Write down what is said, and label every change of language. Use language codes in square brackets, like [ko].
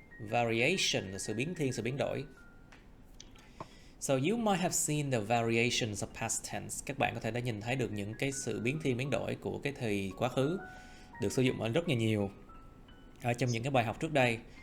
[vi] Variation là sự biến thiên, sự biến đổi. [en] So you might have seen the variations of past tense. [vi] Các bạn có thể đã nhìn thấy được những cái sự biến thiên, biến đổi của cái thì quá khứ được sử dụng ở rất nhiều ở trong những cái bài học trước đây.